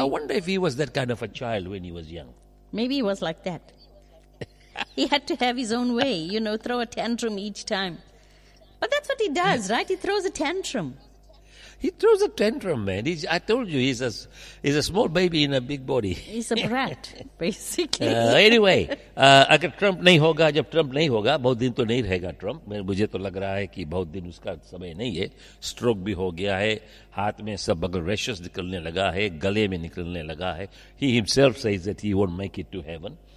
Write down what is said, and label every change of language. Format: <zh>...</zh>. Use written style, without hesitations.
<en>I wonder if he was that kind of a child when he was young. Maybe he was like that. He had to have his own way, throw a tantrum each time. But that's what he does, right? He throws a tantrum. He throws a tantrum, man. I told you, he's a small baby in a big body. He's a brat, basically.</en> <hi>Anyway, अगर Trump नहीं होगा, जब Trump नहीं होगा, बहुत दिन तो नहीं रहेगा ट्रंप. मुझे तो लग रहा है कि बहुत दिन उसका समय नहीं है. स्ट्रोक भी हो गया है, हाथ में सब बगल रैशेस निकलने लगा है, गले में निकलने लगा है.</hi> <en>He himself says that he won't make it to heaven.</en>